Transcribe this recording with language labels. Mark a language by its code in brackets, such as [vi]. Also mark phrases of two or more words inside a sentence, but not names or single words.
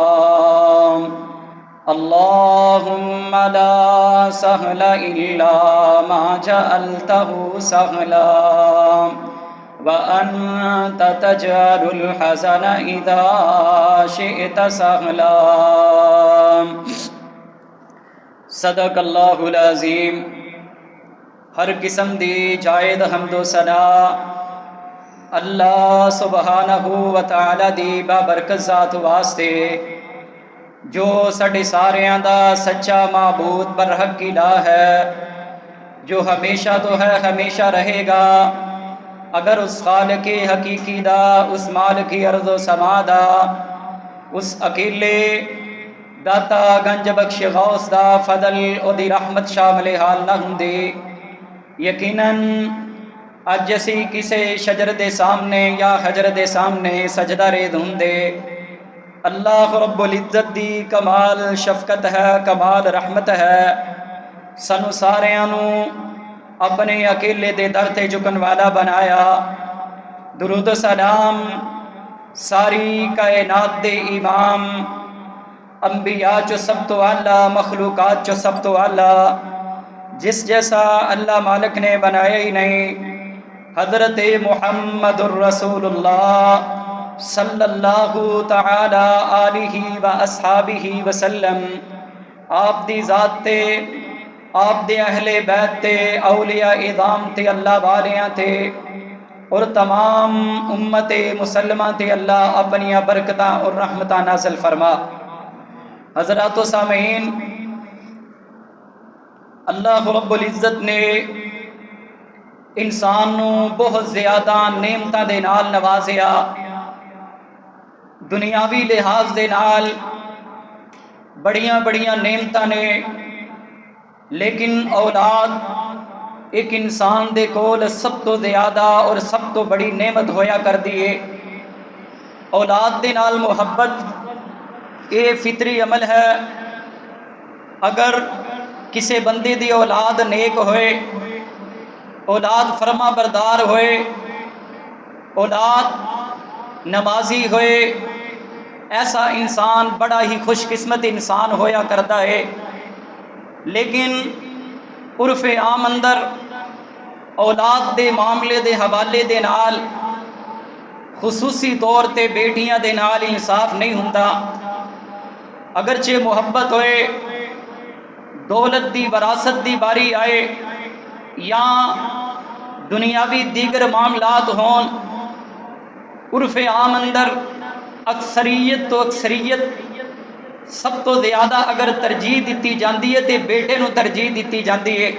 [ar] اللهم لا سهل إلا ما جعلته سهلا وأنت تجعل الحزن إذا شئت سهلا. صدق اللہ العظیم. [pa] ہر قسم دی جائد حمد و ثنا اللہ [ar] سبحانہ و تعالی [pa] دی بابرکت ذات واسطے جو ساڈے ساریاں دا سچا معبود برحق الہ ہے، جو ہمیشہ تو ہے ہمیشہ رہے گا. اگر اس خالق حقیقی دا، اس مالک ارض و سما دا، اس اکیلے داتا گنج بخش غوث دا فضل او دی رحمت شامل حال نہ ہوندے، یقیناً اج اسی کسے شجر دے سامنے یا حجر دے سامنے سجدہ رید ہوندے. اللہ رب العزت دی کمال شفقت ہے، کمال رحمت ہے. سانو ساریاں نو اپنے اکیلے دے در تے جھکن والا بنایا. درود و سلام ساری کائنات دے امام، انبیاء چو سب تو اعلیٰ، مخلوقات چو سب تو اعلیٰ، جس جیسا اللہ مالک نے بنایا ہی نہیں، حضرت محمد الرسول اللہ [ar] صلی اللہ تعالی آلہ و اصحابہ وسلم. [pa] آپ دی ذات تے، آپ دے اہل بیت تے، اولیاء اعظام تے، اللہ والیاں تے اور تمام امت مسلمہ تے اللہ اپنی برکتاں اور رحمتاں نازل فرما. حضرات و سامعین، اللہ رب العزت نے انسان نو بہت زیادہ نعمتاں دے نال نوازیا. دنیاوی لحاظ دے نال بڑیاں بڑیاں نعمتاں نے، لیکن اولاد ایک انسان دے کول سب تو زیادہ اور سب تو بڑی نعمت ہویا کر دیے. اولاد دے نال محبت یہ فطری عمل ہے. اگر کسی بندے دی اولاد نیک ہوئے، اولاد فرما بردار ہوئے، اولاد نمازی ہوئے، ایسا انسان بڑا ہی خوش قسمت انسان ہویا کرتا ہے. لیکن عرف عام اندر اولاد دے معاملے دے حوالے دے نال خصوصی طور تے بیٹیاں دے نال انصاف نہیں ہوندا، اگرچہ محبت ہوئے، دولت دی وراثت دی باری آئے یا دنیاوی دیگر معاملات ہون، عرف عام اندر اکثریت تو اکثریت سب تو زیادہ اگر ترجیح دیتی جاندی ہے تے بیٹے نو ترجیح دیتی جاندی ہے۔